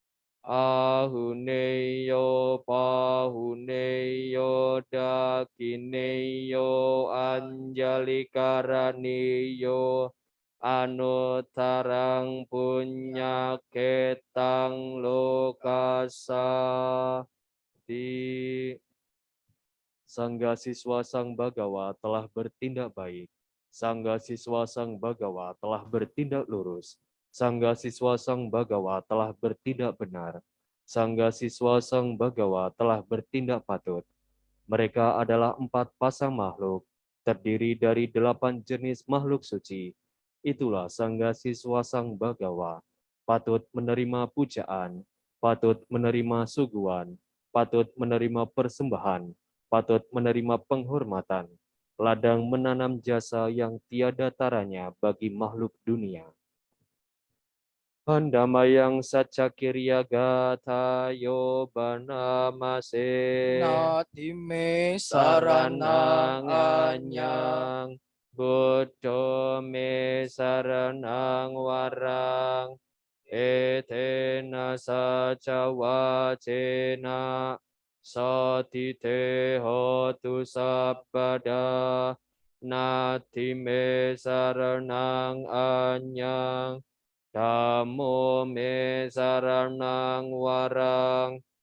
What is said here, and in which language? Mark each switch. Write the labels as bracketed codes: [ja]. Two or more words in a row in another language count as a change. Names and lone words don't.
[pi] Ahuneyo pahuneyo dakineyo anjalikaraniyo anutarang punyaketang lokasa. [id] Sangga siswa Sang Bagawa telah bertindak baik. Sangga siswa Sang Bagawa telah bertindak lurus. Sangga siswa Sang Bagawa telah bertindak benar. Sangga siswa Sang Bagawa telah bertindak patut. Mereka adalah 4 pasang makhluk, terdiri dari 8 jenis makhluk suci. Itulah Sangga siswa Sang Bagawa, patut menerima pujaan, patut menerima suguhan, patut menerima persembahan, patut menerima penghormatan, ladang menanam jasa yang tiada taranya bagi makhluk dunia. [pi] Handamayang sacakirya gatayo banamase. natime Saranang saranang anya anyang, Buddha me saranang warang, etena saca wacena, satite hotu sabada, nati me saranang anyang, Dhammo me saranang warang,